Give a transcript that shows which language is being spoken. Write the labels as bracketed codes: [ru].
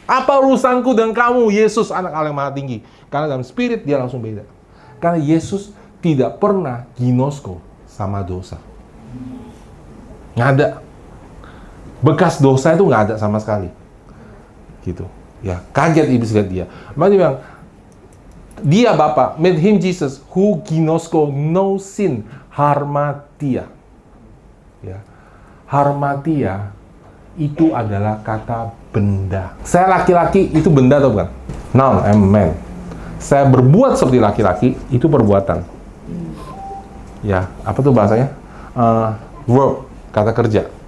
[id] Apa urusanku dengan kamu, Yesus, anak Allah yang maha tinggi? Karena dalam spirit dia langsung beda. Karena Yesus tidak pernah ginosko sama dosa. Nggak ada. Bekas dosa itu nggak ada sama sekali. Gitu. Ya, kaget iblis lihat dia. Maka dia bilang, dia Bapa, [en] made him Jesus, who ginosko no sin, harmatia. [id] Ya. Harmatia itu adalah kata benda. Saya laki-laki, itu benda atau bukan? [en] Noun, I'm a man. [id] Saya berbuat seperti laki-laki, itu perbuatan. Ya, apa tuh bahasanya? Verb, kata kerja.